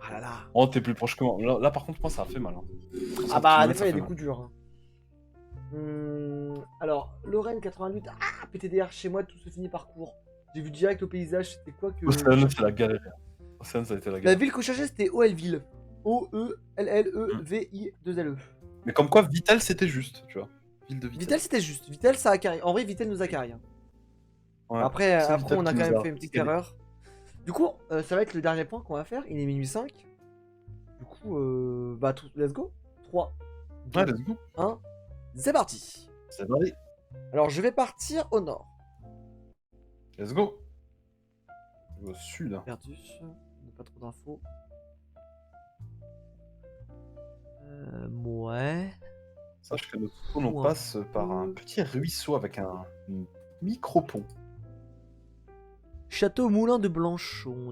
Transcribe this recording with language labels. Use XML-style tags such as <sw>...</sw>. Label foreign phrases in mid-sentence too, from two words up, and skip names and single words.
<fr>Ah là là. Oh, t'es plus proche que moi. Là, par contre, moi, ça a fait mal. Hein. Ah bah, 60 des fois, il y a des km, coups durs. Hein. Alors, Lorraine 88. Ah, PTDR, chez moi, tout se finit par court. J'ai vu direct au paysage, c'était quoi que. Océane, c'est la galère. Océane, ça a été la La galère. ville que je cherchais, c'était Olville. O-E-L-L-E-V-I-2-L-E. Mais comme quoi, Vitel, c'était juste, tu vois. Ville de Vitel. Vitel, c'était juste. Vitel, ça a carré. En vrai, Vitel nous a carré. Hein. Ouais. Après, C'est après Vitel on a qui quand nous même a fait une petite aidé. erreur. Du coup, ça va être le dernier point qu'on va faire. Il est minuit 5. Du coup, bah,</fr> <en>let's go.</en> <fr>3, 2,</fr> <en>Ouais, let's go.</en> <fr>1. C'est parti. C'est parti. Alors, je vais partir au nord.</fr> <en>Let's go.</en> <fr>Au sud. Hein. Perdu. On n'a pas trop d'infos. Ouais. Sache que notre spawn, on Ouais. passe par un petit ruisseau avec un micro-pont. Château Moulin de Blanchon.</fr>